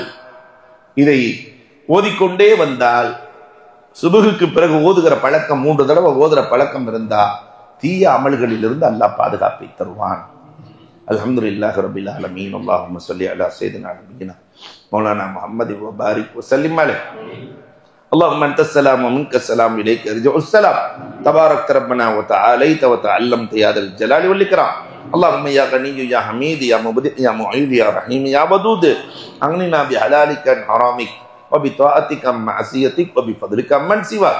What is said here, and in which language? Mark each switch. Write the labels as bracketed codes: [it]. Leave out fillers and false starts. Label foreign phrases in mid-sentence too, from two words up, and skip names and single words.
[ta] இதை ஓதிக்கொண்டே வந்தால் சுபகுக்கு பிறகு ஓதுகிற பழக்கம் 3 தடவை ஓதுற பழக்கம் இருந்தா தீய அமல்களிலிருந்து அல்லாஹ் பாதுகாப்பை தருவான். [ar] الحمد لله رب العالمين. اللهم صل على سيدنا نبينا مولانا محمد وبارك وسلم عليه. اللهم انت السلام ومنك السلام اليك يرجع السلام تبارك ربنا وتعاليت وتعلمت يا ذا الجلال والاكرام. اللهم يا غني يا حميد يا مبدئ يا معيد يا رحيم يا ودود اغننا بحلالك عن حرامك وبطاعتك عن معصيتك وبفضلك من سواك.